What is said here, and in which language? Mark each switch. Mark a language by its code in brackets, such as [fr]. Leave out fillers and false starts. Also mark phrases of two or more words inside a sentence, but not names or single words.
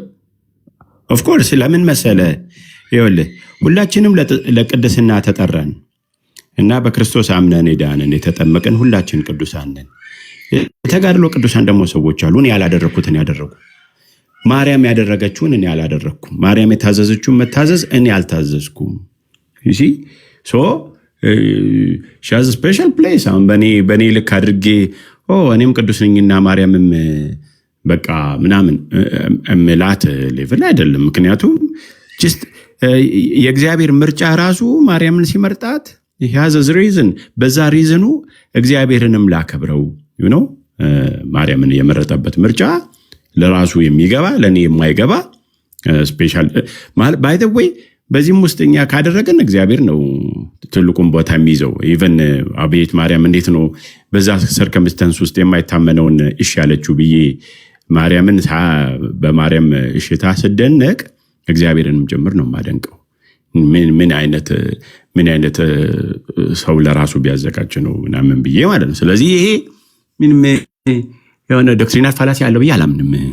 [en] of course [am] ለምን መሰለ ይኸውልህ ሁላችንም ለቅድስና ተጠራን እና በክርስቶስ አምነን ዳንን የተጠመቀን ሁላችን ቅዱሳን ነን። የተጋድሎ ቅዱሳን ደግሞ ሰዎች አሉ። እኔ ያላደረኩትን ያደረጉ ማርያም ያደረገችውን እኔ ያላደረኩም። ማርያም የታዘዘችውን መታዘዝ እኔ አልታዘዝኩም። እሺ [en] so she has a special place። [am] አሁን በኔ ልክ አድርጌ እኔም ቅዱስ ነኝና ማርያምም በቃ ምናምን እምላት ሌቭል አይደለም። ምክንያቱም just የእግዚአብሔር ምርጫ ራሱ ማርያምን ሲመርጣት [en] he has a reason። [am] በዛ ሪዝኑ እግዚአብሔርንም ላከብረው ማርያምን የመረጠበት ምርጫ ለራሱ የሚገባ ለኔ የማይገባ [en] special by the way [am] በዚህም ውስጥ እኛ ካደረገን እግዚአብሔር ነው ትልቁን ቦታ የሚይዘው። ኢቨን አቤት ማርያም እንዴት ነው በዛ ሰርከምስተንስ ውስጥ የማይታመነውን እሺ ያለችው ብዬ ማርያምን በማርያም እሽታ ስደነቅ እግዚአብሔርንም ጭምር ነው የማደንቀው። ምን አይነት ሰው ለራሱ ቢያዘጋጅ ነው ምናምን ብዬ ማለት ነው። ስለዚህ ይሄ ምንም የሆነ [en] doctrinal fallacy [am] ያለው ብዬ አላምንም።